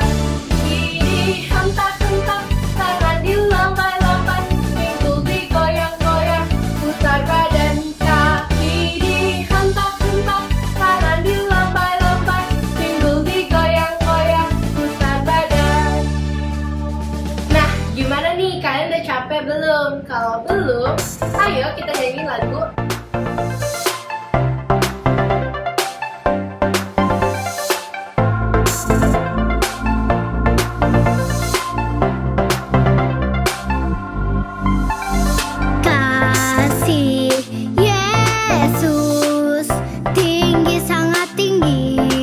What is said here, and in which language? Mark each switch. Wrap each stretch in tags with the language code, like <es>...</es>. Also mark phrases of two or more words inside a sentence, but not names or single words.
<id>Dihentak-hentak, tangan dilambai-lambai, pinggul digoyang-goyang, putar badan. Kaki dihentak-hentak, tangan dilambai-lambai, pinggul digoyang-goyang, putar badan. Nah, gimana nih? Kalian udah capek belum? Kalau belum, ayo kita nyanyi lagu Kasih Yesus tinggi, sangat tinggi.</id>